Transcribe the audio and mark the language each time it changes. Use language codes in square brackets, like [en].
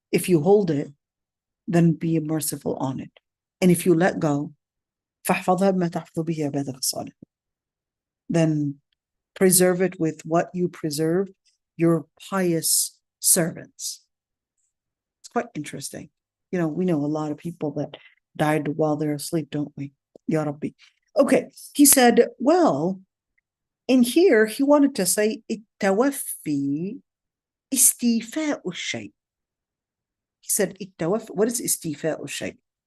[en] If you hold it, then be merciful on it. And if you let go, [ar] فاحفظها بما تحفظ به عبادك الصالحين. [en] Then preserve it with what you preserve your pious servants. It's quite interesting. We know a lot of people that died while they're asleep, don't we? Ya Rabbi. Okay, he said, well, in here, he wanted to say, [ar] التوفي استيفاء الشيء. [en] He said, [ar] التوفي, [en] what is [ar] استيفاء الشيء?